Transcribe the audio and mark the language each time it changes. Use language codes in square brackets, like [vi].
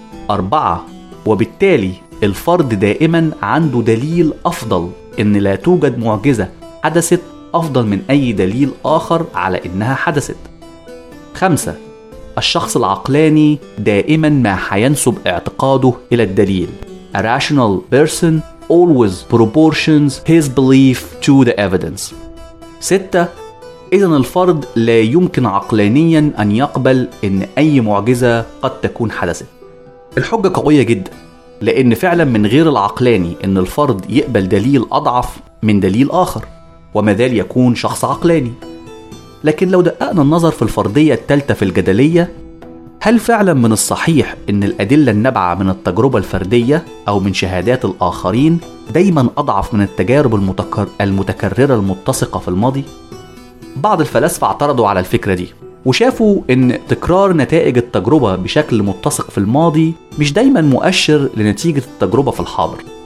[ar] أربعة، وبالتالي الفرد دائما عنده دليل أفضل إن لا توجد معجزة حدثت أفضل من أي دليل آخر على إنها حدثت. خمسة، الشخص العقلاني دائما ما حينسب اعتقاده إلى الدليل. [en] A rational person always proportions his belief to the evidence. [ar] ستة، إذن الفرد لا يمكن عقلانيا أن يقبل إن أي معجزة قد تكون حدثت. الحجة قوية جدا، لأن فعلا من غير العقلاني إن الفرد يقبل دليل أضعف من دليل آخر. ومازال يكون شخص عقلاني. لكن لو دققنا النظر في الفرضية التالتة في الجدلية، هل فعلا من الصحيح ان الأدلة النبعة من التجربة الفردية او من شهادات الآخرين دايما اضعف من التجارب المتكررة المتسقة في الماضي؟ بعض الفلاسفة اعترضوا على الفكرة دي، وشافوا ان تكرار نتائج التجربة بشكل متسق في الماضي مش دايما مؤشر لنتيجة التجربة في الحاضر.